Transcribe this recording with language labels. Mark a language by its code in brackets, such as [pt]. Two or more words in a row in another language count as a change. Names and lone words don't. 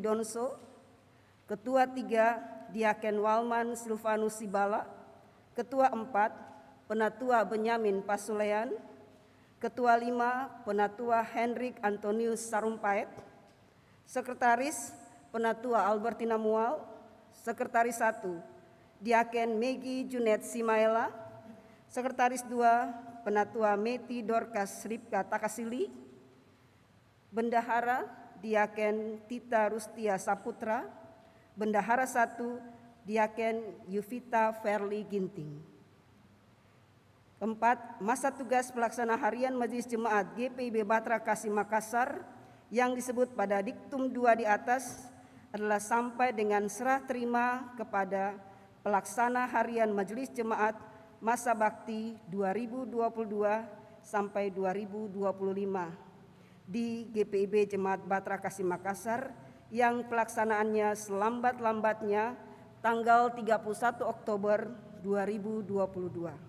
[id] Donso, Ketua 3 Diaken Walman Silvanus Sibala, Ketua 4 Penatua Benyamin Pasulean, Ketua 5 Penatua Hendrik Antonius Sarumpait, Sekretaris Penatua Albertina Mual, Sekretaris 1 Diaken Megi Junet Simaela, Sekretaris 2 Penatua Meti Dorcas Ripka Takasili, Bendahara Diaken Tita Rustia Saputra, Bendahara 1 Diaken Yuvita Verli Ginting. 4. Masa tugas pelaksana harian Majelis Jemaat GPIB Batra Kasih Makassar yang disebut pada diktum 2 di atas adalah sampai dengan serah terima kepada pelaksana harian Majelis Jemaat masa bakti 2022 sampai 2025 di GPIB Jemaat Batra Kasih Makassar yang pelaksanaannya selambat-lambatnya tanggal 31 Oktober 2022.